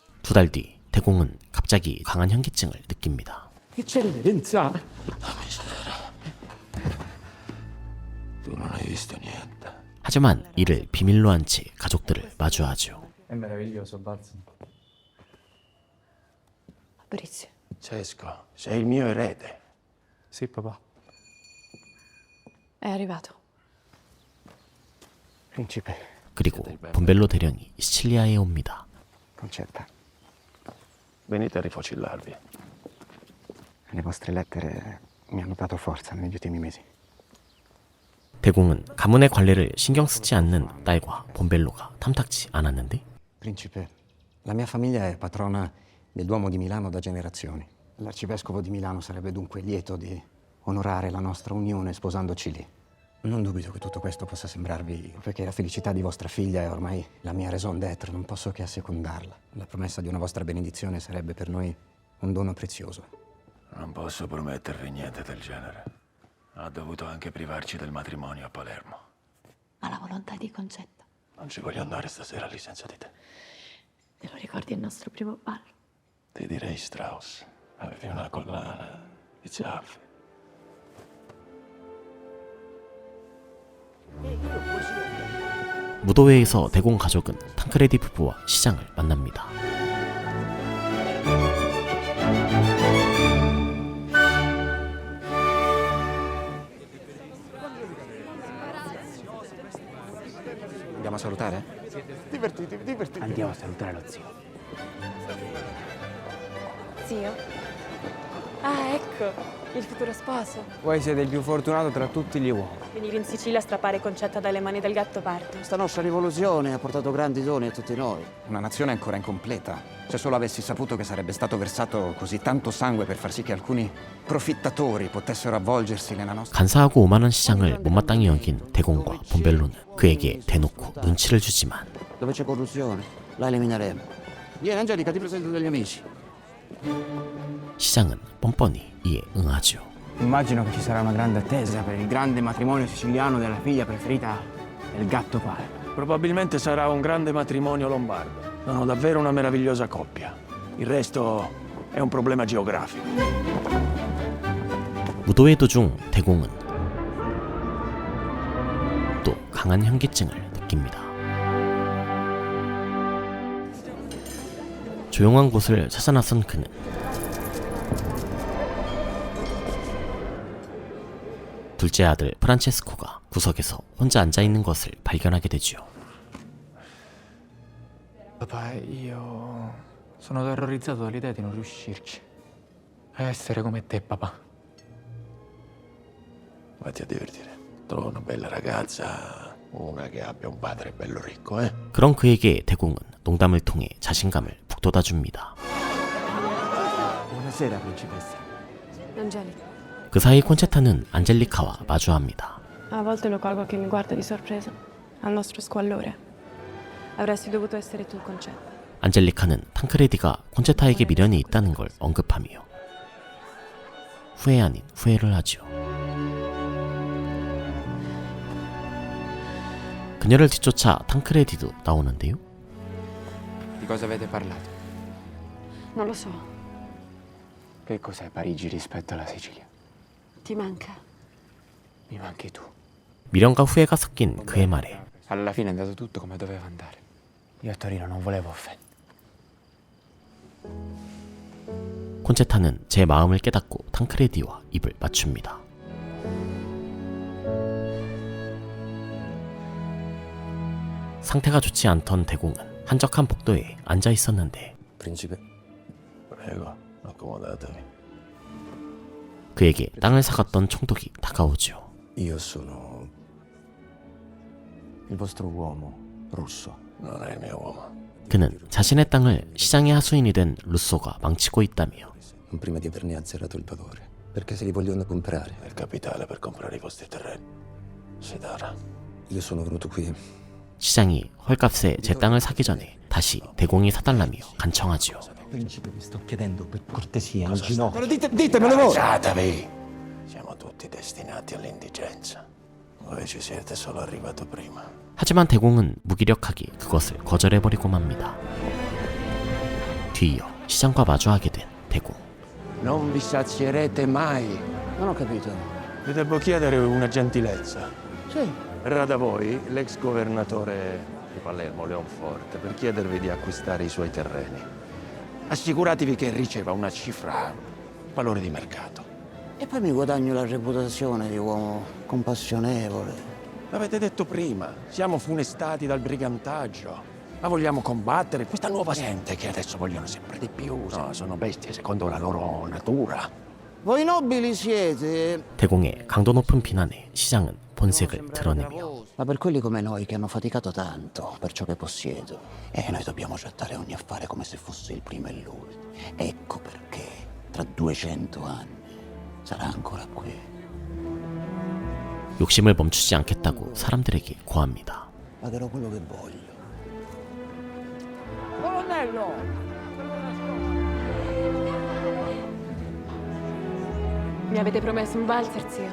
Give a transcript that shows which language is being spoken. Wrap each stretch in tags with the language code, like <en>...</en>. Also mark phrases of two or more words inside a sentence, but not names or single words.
<ko>두 달 뒤 대공은 갑자기 강한 현기증을 느낍니다.</ko> <it>Che c'è l'evidenza? Tu non hai visto niente.</it> <ko>하지만 이를 비밀로 한 채 가족들을 마주하죠.</ko> <it>È meraviglioso, Balzo. Fabrizio. Cesco, sei il mio erede. Sì, papà. È arrivato. Principe.</it> <ko>그리고 본벨로 대령이 시칠리아에 옵니다.</ko> <it>Concetta. Venite a rifocillarvi. Le vostre lettere mi hanno dato forza negli ultimi mesi.</it> <ko>대공은 가문의 관례를 신경 쓰지 않는 딸과 본벨로가 탐탁지 않았는데</ko> <it>Principe, la mia famiglia è patrona del Duomo di Milano da generazioni. L'arcivescovo di Milano sarebbe dunque lieto di onorare la nostra unione sposandoci lì. Non dubito che tutto questo possa sembrarvi, perché la felicità di vostra figlia è ormai la mia</it> <fr>raison d'être,</fr> <it>non posso che assecondarla. La promessa di una vostra benedizione sarebbe per noi un dono prezioso. Non posso promettervi niente del genere. Ha dovuto anche privarci del matrimonio a Palermo. Ma la volontà di Concetta. Non ci voglio andare stasera lì senza di te. Te lo ricordi il nostro primo ballo? Ti direi Strauss. Avevi una collana di ciaffe.</it> <ko>무도회에서 대공 가족은 탕크레디 부부와 시장을 만납니다.</ko> <it>Andiamo a salutare? Divertitevi, divertitevi. Andiamo a salutare lo zio. Zio? Ah, ecco, il futuro sposo. Voi siete il più fortunato tra tutti gli uomini. Venire in Sicilia a strappare Concetta dalle mani del Gattopardo. Questa nostra rivoluzione ha portato grandi doni a tutti noi. Una nazione ancora incompleta. Se solo avessi saputo che sarebbe stato versato così tanto sangue per far sì che alcuni profittatori potessero avvolgersi nella nostra...</it> <ko>간사하고 오만한 시장을 못마땅히 여긴 대공과 본벨로는 그에게 대놓고 눈치를 주지만</ko> <it>Dove c'è corruzione, la elimineremo. Vieni Angelica, ti presento degli amici.</it> <ko>시장은 뻔뻔히 이에 응하죠.</ko> <it>Immagino che ci sarà una grande attesa per il grande matrimonio siciliano della figlia preferita del Gattopardo. Probabilmente sarà un grande matrimonio lombardo. Sono davvero una meravigliosa coppia. Il resto è un problema geografico.</it> <ko>무도회 도중 대공은 또 강한 현기증을 느낍니다. 조용한 곳을 찾아 나선 그는 둘째 아들 프란체스코가 구석에서 혼자 앉아있는 것을 발견하게 되죠.</ko> <it>Papà, io sono terrorizzato dall'idea di non riuscirci a essere come te, papà. Vatti a divertire. Trova una bella ragazza, una che abbia un padre bello ricco, eh?</it> <ko>그런 그에게 대공은 농담을 통해 자신감을 북돋아줍니다.</ko> <it>Buonasera, principessa. Angelica.</it> <ko>그 사이 콘체타는 안젤리카와 마주합니다.</ko> <it>A volte lo colgo che mi guarda di sorpresa, al nostro squallore. Avresti dovuto essere tu, Concetta.</it> <ko>안젤리카는 탕크레디가 콘체타에게 미련이 있다는 걸 언급하며 후회 아닌 후회를 하죠. 그녀를 뒤쫓아 탕크레디도 나오는데요.</ko> <it>Di cosa avete parlato? Non lo so. Che cos'è Parigi rispetto alla Sicilia? Ti manca. Mi manchi tu.</it> <ko>미련과 후회가 섞인 그의 말에</ko> <it>Alla fine è andato tutto come doveva andare. Io a Torino non volevo offendere.</it> <ko>콘체타는 제 마음을 깨닫고 탕크레디와 입을 맞춥니다. 상태가 좋지 않던 대공은 한적한 복도에 앉아 있었는데</ko> <it>Principe. Prego, accomodatevi.</it> <ko>그에게 땅을 사갔던 총독이 다가오죠.</ko> <it>Io sono il vostro uomo, Russo. Non è il mio uomo.</it> <ko>그는 자신의 땅을 시장의 하수인이 된 루소가 망치고 있다며</ko> <it>Non prima di averne azzerato il valore. Perché se li vogliono comprare. Il capitale per comprare i vostri terreni. Si darà. Io sono venuto qui.</it> <ko>시장이 헐값에 제 땅을 사기 전에 다시 대공이 사달라며 간청하지요.</ko> <it>Principe, vi sto chiedendo per cortesia, in ginocchio. Ditemelo voi! Alzatevi! Siamo tutti destinati all'indigenza. Voi ci siete solo arrivato prima.</it> <ko>하지만 대공은 무기력하게 그것을 거절해버리고 맙니다. 뒤이어 시장과 마주하게 된 대공.</ko> <it>Non vi sazierete mai. Non ho capito. Vi devo chiedere una gentilezza. Sì. Verrà da voi l'ex governatore di Palermo, Leonforte, per chiedervi di acquistare i suoi terreni. Assicuratevi che riceva una cifra valore di mercato. E poi mi guadagno la reputazione di uomo compassionevole. L'avete detto prima, siamo funestati dal brigantaggio, ma vogliamo combattere questa nuova gente che adesso vogliono sempre di più. No, sono bestie secondo la loro natura. Voi nobili siete...</it> <ko>대공의 강도 높은 비난에 시장은 본색을 드러내며</ko> <it>Ma per quelli come noi che hanno faticato tanto per ciò che possiedo, noi dobbiamo trattare ogni affare come se fosse il primo e l'ultimo. Ecco perché tra 200 anni sarà ancora qui.</it> <ko>욕심을 멈추지 않겠다고 사람들에게 고합니다.</ko> <it>Pagherò quello che voglio. Colonnello! Mi avete promesso un valzer, zio?</it>